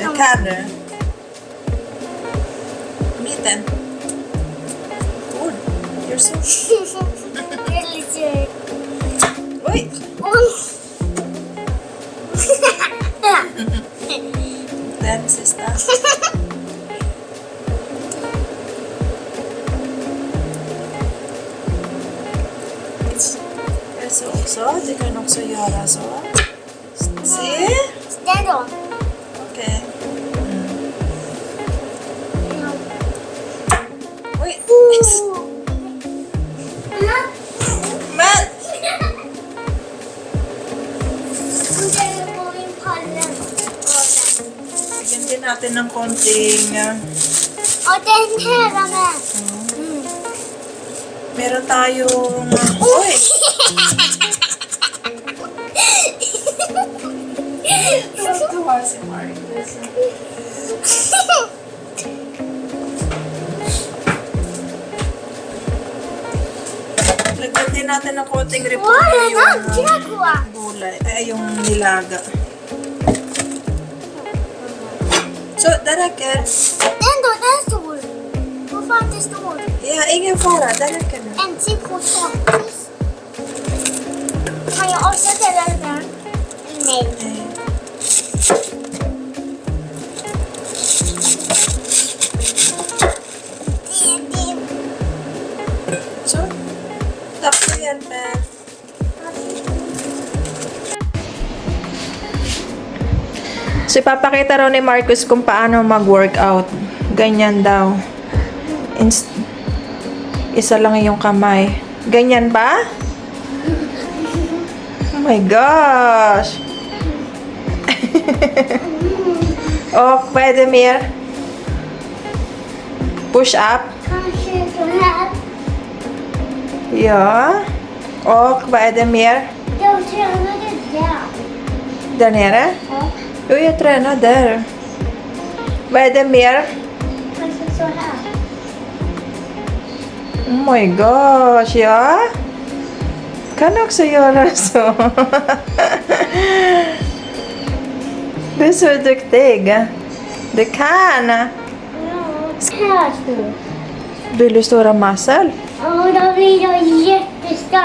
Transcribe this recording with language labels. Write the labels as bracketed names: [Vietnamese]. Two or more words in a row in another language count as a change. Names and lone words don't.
[Swedish] Det kan kan du. Mitten. [English] Good. You're so... [Swedish] lite Oj. Den sista. Så också. Du kan också göra så. Se. Ställ då. Okej. Oj. Men! [Filipino] Bigyan din natin ng konting... [Swedish] Och den här med. [Filipino] meron tayong... Uy! Tuwa si Marcus. Lagyan din natin ng konting Åh, repolyo [Swedish] den [Filipino] yung [Swedish] andra goa. [Filipino] gulay, yung nilaga. [Swedish] Så, det räcker. Den då, den är stor. Vad fan det står? Ja, ingen fara. Det räcker nu. En till potatis. Kan jag också dela den? Nej. Nej. Så. Tack för hjälpen. [Filipino] So, ipapakita raw ni Marcus kung paano mag-workout. Ganyan daw. Isa lang yung kamay. Ganyan ba? [English] Oh my gosh! [Filipino] Oh, pwede mer. [English] Push up. [Swedish] Kanske så här. Ja. Och vad är det mer? Jag tränade där. Där nere? Ja. Jo, jag tränar där. Vad är det mer? Kanske så här. [English] Oh my gosh, [Swedish] ja. Kan också göra så. Du är så duktig. Du kan. Ja. Här står. Vill du stora massor? Ja, då blir jag jättestark.